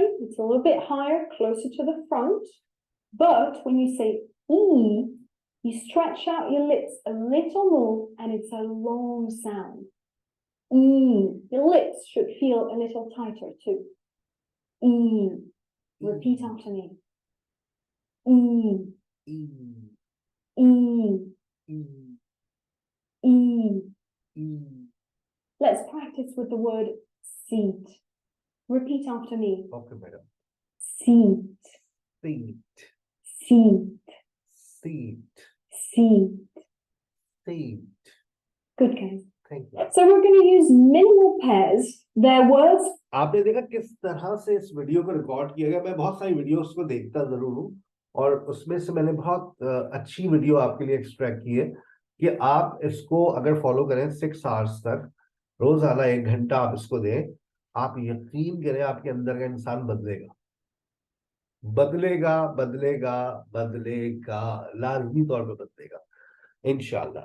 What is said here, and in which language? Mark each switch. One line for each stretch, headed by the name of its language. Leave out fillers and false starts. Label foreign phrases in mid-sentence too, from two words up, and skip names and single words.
English: It's a little bit higher, closer to the front. But when you say E, you stretch out your lips a little more, and it's a long sound. E. Your lips should feel a little tighter too. E. Repeat after me. E. E, E. e, E. e. Let's practice with the word seat. Repeat after me. Okay madam. Seat, सीट, seat, सीट, seat. सीट। Good, guys. Thank you. So we're going to use minimal pairs. They're words.
Hindi: आपने देखा किस तरह से इस वीडियो को रिकॉर्ड किया गया। मैं बहुत सारी वीडियोस को देखता जरूर हूँ और उसमें से मैंने बहुत अच्छी वीडियो आपके लिए एक्सट्रैक्ट की है कि आप इसको अगर फॉलो करें 6 आवर्स तक, रोजाना 1 घंटा आप इसको दें, आप यकीन करें आपके अंदर का इंसान बदलेगा, बदलेगा, बदलेगा, बदलेगा, लाजमी तौर पे बदलेगा इंशाल्लाह।